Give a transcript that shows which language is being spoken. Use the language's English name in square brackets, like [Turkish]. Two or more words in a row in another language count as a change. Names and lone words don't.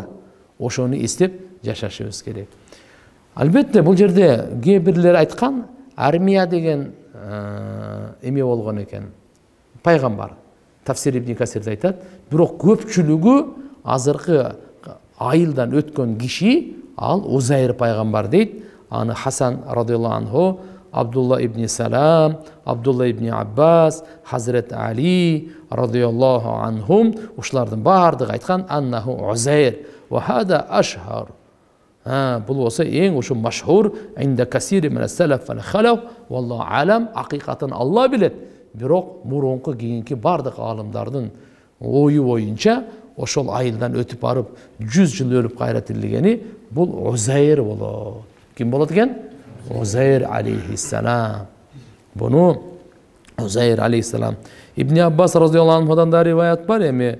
[Kyrgyz] Ошону эстеп жашашыбыз керек. Албетте бул жерде кээ бирлер айткан армия деген эме болгон экен. Пайгамбар. Тафсир ибн Касирде айтат. Бирок көпчүлүгү азыркы айылдан өткөн киши ал Узайр пайгамбар дейт. Аны Хасан [Arabic] رضي الله عنه, [Kyrgyz] Абдулла ибн Салам, Абдулла ибн Аббас, Хазрет Али [Arabic] رضي الله عنهم [Kyrgyz] ушулардын бардыгы айткан [Arabic] أنه عزير وهذا أشهر. [Kyrgyz] Бул болсо эң ушу [Arabic] مشهور عند كثير من السلف والخلف والله أعلم, [Kyrgyz] акыйкатын Алла билет. Бирок мурунку кийинки бардык аалымдардын ою боюнча ошол айылдан өтүп барып 100 жыл өлүп кайра тирилгени бул Узайр болот. Ким болот экен? Узайр алейхиссалам. Буну Узайр алейхиссалам. Ибн Аббас [Arabic] رضي الله عنه [Kyrgyz] да риваят бар эми.